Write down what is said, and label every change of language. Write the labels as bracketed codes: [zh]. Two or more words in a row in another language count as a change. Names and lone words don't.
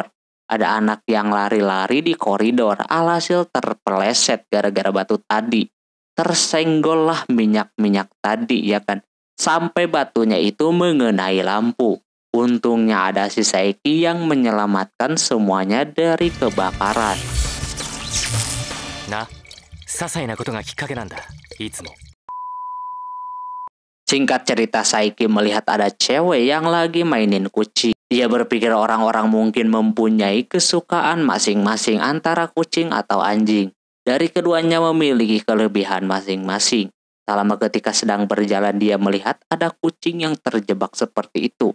[id] Ada anak yang lari-lari di koridor, alhasil terpeleset gara-gara batu tadi. Tersenggollah minyak-minyak tadi ya kan. Sampai batunya itu mengenai lampu. Untungnya ada si Saiki yang menyelamatkan semuanya dari kebakaran. [ja] な、些細なことがきっかけなんだ。いつも。 [id] Singkat cerita, Saiki melihat ada cewek yang lagi mainin kucing. Dia berpikir orang-orang mungkin mempunyai kesukaan masing-masing antara kucing atau anjing. Dari keduanya memiliki kelebihan masing-masing. Tak lama ketika sedang berjalan dia melihat ada kucing yang terjebak seperti itu.